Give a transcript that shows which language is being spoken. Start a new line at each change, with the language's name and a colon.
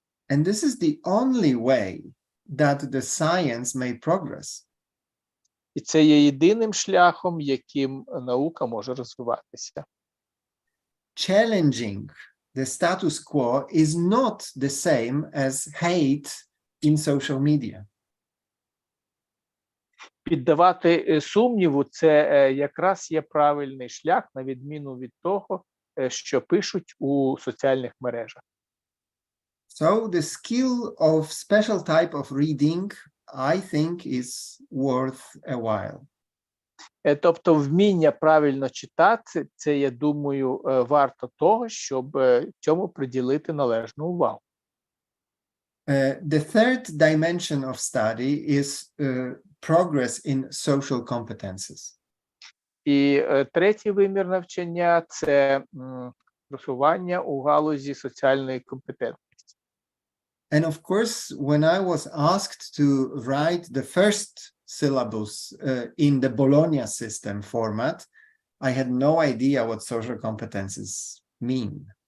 English: And this is the only way that the science may progress.
Ukrainian: І це є єдиним шляхом, яким наука може розвиватися.
English: Challenging the status quo is not the same as hate in social media.
Ukrainian: Піддавати сумніву – це якраз є правильний шлях, на відміну від того, що пишуть у соціальних мережах.
English: So the skill of special type of reading, I think, is worth a while.
Ukrainian: Тобто вміння правильно читати – це, я думаю, варто того, щоб цьому приділити належну увагу.
English: The third dimension of study is progress in social competences.
Ukrainian: І третій вимір навчання – це просування у галузі соціальної компетентності.
English: And of course, when I was asked to write the first syllabus in the Bologna system format, I had no idea what social competences mean.